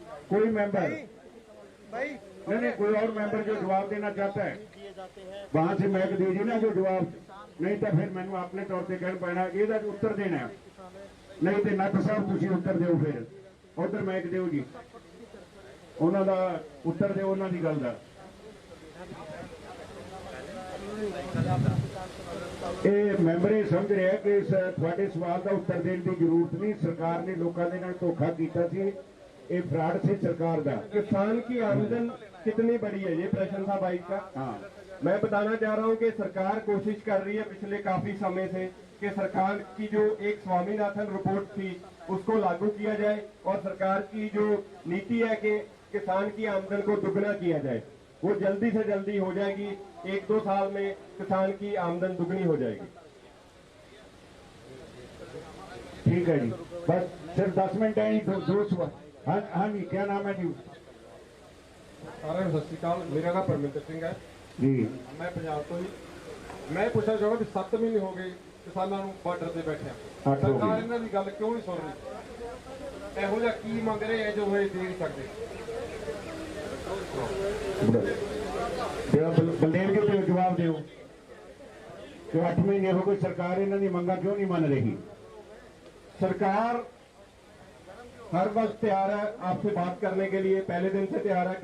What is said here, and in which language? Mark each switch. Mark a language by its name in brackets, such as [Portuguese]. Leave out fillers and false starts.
[Hindi] कोई मेंबर नहीं, कोई और मेंबर जो जवाब देना चाहता है वहां से मैक दीजिए ना जो जवाब, नहीं तो फिर मैंने अपने तौर पर कहना पैना ਇਹਦਾ उत्तर देना है, नहीं तो नट साहब तुसी उत्तर दिओ, फिर उधर मैक दिओ जी, [Punjabi] ਉਹਨਾਂ ਦਾ ਉੱਤਰ ਦਿਓ ਉਹਨਾਂ ਦੀ ਗੱਲ ਦਾ। ਇਹ ਮੈਂਬਰ ਇਹ ਸਮਝ ਰਿਹਾ ਕਿ ਤੁਹਾਡੇ ਸਵਾਲ ਦਾ ਉੱਤਰ ਦੇਣ ਦੀ ਜ਼ਰੂਰਤ ਨਹੀਂ, ਸਰਕਾਰ ਨੇ ਲੋਕਾਂ ਦੇ ਨਾਲ ਧੋਖਾ ਕੀਤਾ ਸੀ, [Hindi] ये फ्रॉड से सरकार का। किसान की आमदन कितनी बड़ी है, ये प्रश्न था भाई का। हाँ, मैं बताना चाह रहा हूँ कि सरकार कोशिश कर रही है पिछले काफी समय से कि सरकार की जो एक स्वामीनाथन रिपोर्ट थी उसको लागू किया जाए और सरकार की जो नीति है कि किसान की आमदन को दुगना किया जाए, वो जल्दी से जल्दी हो जाएगी। 1-2 साल में किसान की आमदन दुगनी हो जाएगी। ठीक है जी, बस सिर्फ 10 मिनट है, दो सवाल। हाँ हाँ जी, क्या नाम है जी? सारे सत श्री अकाल, मेरा नाम परमिंदर सिंह है जी, मैं पंजाब तो ही। मैं पूछना चाहूँगा भी 7 महीने हो गए किसानों [Punjabi] ਨੂੰ ਬਾਰਡਰ ਤੇ ਬੈਠਿਆਂ, ਸਰਕਾਰ ਇਹਨਾਂ ਦੀ ਗੱਲ ਕਿਉਂ ਨਹੀਂ ਸੁਣ ਰਹੀ? ਇਹੋ ਜਿਹਾ ਕੀ ਮੰਗ ਰਹੇ ਹੈ ਜੋ ਇਹ ਦੇ ਨਹੀਂ ਸਕਦੇ? [Hindi] बलदेव जी जवाब दो कि 8 महीने हो गए सरकार इन्हों की मंगा क्यों नहीं मान रही? सरकार हर वक्त तैयार है आपसे बात करने के लिए, पहले दिन से तैयार है।